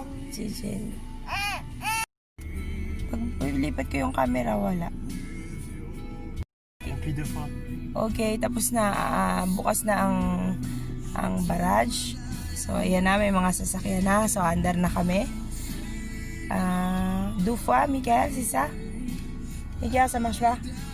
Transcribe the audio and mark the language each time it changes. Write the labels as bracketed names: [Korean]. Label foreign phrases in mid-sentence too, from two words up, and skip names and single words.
[Filipino] Jijin. Pag lipat ko yung camera, wala. Okay, tapos na. Bukas na ang barrage. So, ayan na. May mga sasakyan na. So, under na kami. [French] Deux fois, Michael, c'est ça? Michael, ça marche pas?